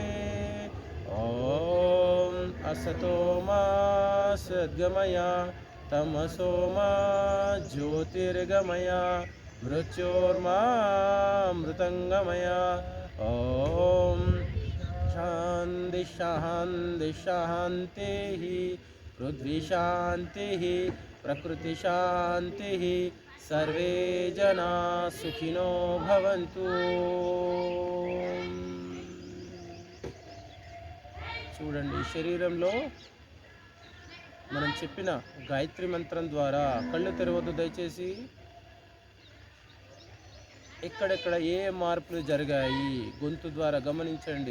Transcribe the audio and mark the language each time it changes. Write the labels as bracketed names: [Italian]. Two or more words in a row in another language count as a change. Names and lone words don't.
[Sanskrit] ॐ असतो मा सद्गमय तमसो मा ज्योतिर्गमय मृत्योर्मा मृतङ्गमय. ॐ शांति शांति शांति पृथ्वी शांति प्रकृति शांति सर्वे जना सुखिनो भवन्तु। [Telugu] చూడండి, శరీరంలో మనం చెప్పిన గాయత్రి మంత్రం ద్వారా కళ్ళు తెరవద్దు దయచేసి. ఎక్కడెక్కడ ఏ మార్పులు జరిగాయి గొంతు ద్వారా గమనించండి.